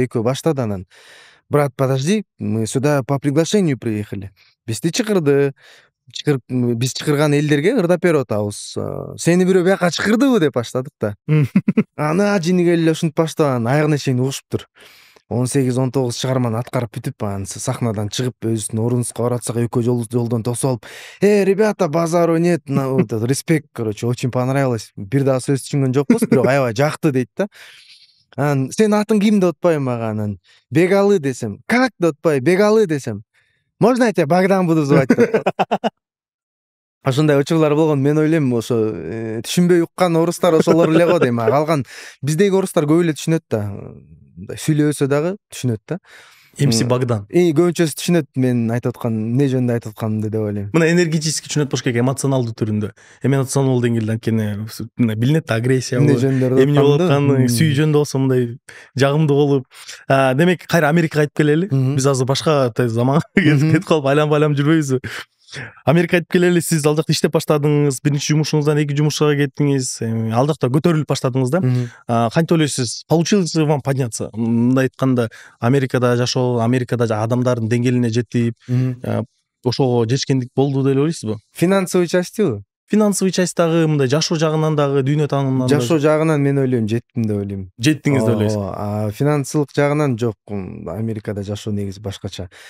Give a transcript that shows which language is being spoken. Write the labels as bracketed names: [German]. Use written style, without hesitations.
[Kyrgyz] Экөө баштады, анан [Russian] "Брат, подожди, мы сюда по приглашению приехали". [Kyrgyz] Бизди чакырды. биз чакырган элдерге ырдап берип атабыз. Сени бирөө бияка чакырдыбы деп баштадык да. Ана жиниге эле ушинтип баштап аягына чейин угушуптур. 18-19 чыгарманы аткарып бүтүп анан сахнадан чыгып өзүбүздүн ордубузга баратсак экөө жолдон тосуп алып, [Russian] ребята, базару нет, респект, короче, очень понравилось. [Kyrgyz] Бир дагы сөз түшүнгөн жокпуз, бирок аябай жакты дейт да. Анан сенин атың ким деп атпайбы мага, анан Бегалы десем, [Russian] как [Kyrgyz] деп атпайбы, Бегалы десем, [Russian] можно я тебя Богдан буду звать [Kyrgyz] деп. Ошондой учурлар болгон. Мен ойлойм, ошо түшүнбөй уккан орустар ошолор эле го дейм. Калган биздеги орустар көп эле түшүнөт да. Сүйлөбөсө дагы түшүнөт да. МС Богдан. Көбүнчөсү түшүнөт мен айтып аткан эмне жөнүндө айтып атканымды деп ойлойм. Мына энергетически түшүнөт болуш керек, эмоционалдуу түрүндө. Эмоционал деңгээлде анткени мына билинет да, агрессия Эмне болуп, жөнүндө эмне болуп атканы, сүй жөнүндө болсо мындай жагымдуу болуп. Демек кайра Америкага кайтып келели. Биз азыр башка заманга кетип калып айланып жүрбөйбүзбү? Америкага кайтып келели, сиз ал жакта иштеп баштадыңыз, биринчи жумушуңуздан экинчи жумушка кеттиңиз, ал жакта көтөрүлүп баштадыңыз да. Кантип ойлойсуз, [Russian] получилось ли вам подняться? [Kyrgyz] Мындай айтканда, Америкада жашоо, Америкада адамдардын деңгээлине жетип, ошого жетишкендик болду деп ойлойсузбу? Финансовый частыбы? Финансовый часть дагы, мындай жашоо жагынан дагы, дүйнө таанымынан дагы. Жашоо жагынан мен ойлойм, жеттим деп ойлойм. Жеттиңиз деп ойлойсуз. Финансылык жагынан жок. Америкада жашоо негизи башкача.